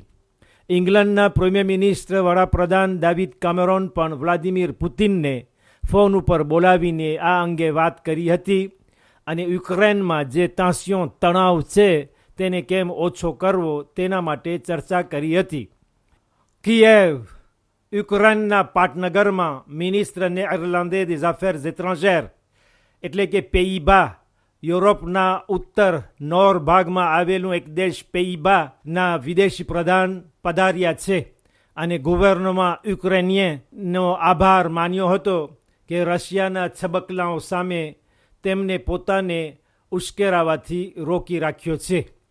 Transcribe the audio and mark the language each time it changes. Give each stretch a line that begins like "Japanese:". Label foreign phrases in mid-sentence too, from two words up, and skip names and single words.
Gujarati: ઇંગ્લેન્ડના
English: premier minister
Gujarati: વડાપ્રધાન ડેવિડ કેમેરોન પણ વ્લાદિમીર પુતિનને ફોન ઉપર બોલાવીને આ અંગે વાત કરી હતી અને યુક્રેનમાં જે તણાવ છે તેને કેમ ઓછો કરવો તેના માટે ચર્ચા કરી હતી. કિયેવ, યુક્રેનના પાટનગરમાં મિનિસ્ટર નેધરલેન્ડે
French: des Affaires étrangères
Gujarati: એટલે કે પેઇબા, યુરોપના ઉત્તર નોર ભાગમાં આવેલું એક દેશ પેઇબાના વિદેશી પ્રધાન પધાર્યા છે અને ગવર્નરમાં યુક્રેનિયનનો આભાર માન્યો હતો કે રશિયાના છબકલાઓ સામે તેમને પોતાને ઉશ્કેરાવાથી રોકી રાખ્યો છે.